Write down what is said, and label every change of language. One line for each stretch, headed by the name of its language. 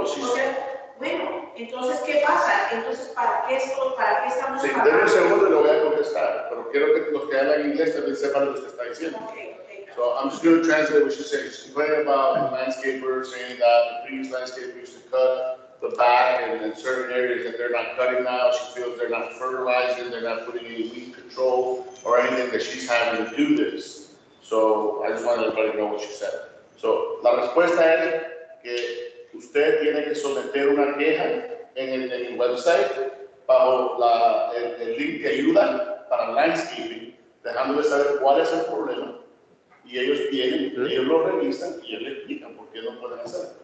Spanish: O sea, bueno, entonces, ¿qué pasa? Entonces, ¿para qué estamos sí, pagando? denme un segundo y lo voy a contestar, pero quiero que los que hablan inglés también sepan lo que usted está diciendo.
English: Okay. So I'm just going to translate what she said. She's complaining about the landscaper saying that the previous landscaper used to cut the back and in certain areas that they're not cutting now. She feels they're not fertilizing, they're not putting any weed control or anything, that she's having to do this. So I just wanted everybody to know what she said.
Spanish: So la respuesta es que usted tiene que someter una queja en el website bajo el link que ayuda para landscaping, dejándole saber cuál es el problema. Y ellos vienen, ellos lo revisan y ellos le explican por qué no pueden hacer.